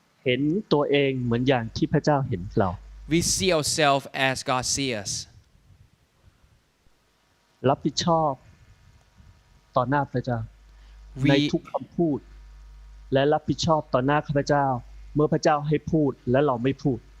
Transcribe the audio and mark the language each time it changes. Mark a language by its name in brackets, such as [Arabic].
[Thai] เห็นตัวเองเหมือนอย่างที่พระเจ้าเห็นเรา [English] We see ourselves as God sees us. [Thai] รับผิดชอบต่อหน้าพระเจ้า ใน [English] We [Thai] ทุกคำพูด และรับผิดชอบต่อหน้าข้าพเจ้า เมื่อพระเจ้าให้พูดและเราไม่พูด